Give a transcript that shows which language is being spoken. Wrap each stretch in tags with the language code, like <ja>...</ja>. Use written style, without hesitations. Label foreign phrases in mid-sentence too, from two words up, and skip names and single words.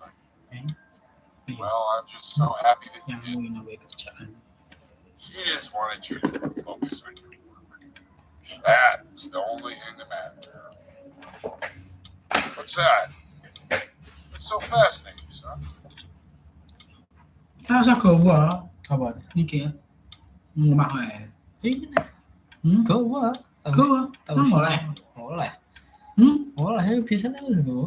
<en>Well, I'm just so happy that you did. She just wanted you to focus on your work. That's the only thing that matters. What's that? It's so fascinating, son.</en> <vi>Sao quá?</vi> <ms>Apa?</ms> <vi>Ni kìa. Bạn này.</vi> <ms>Kau buat? Kau Boleh. Boleh. Bisa dulu.</ms>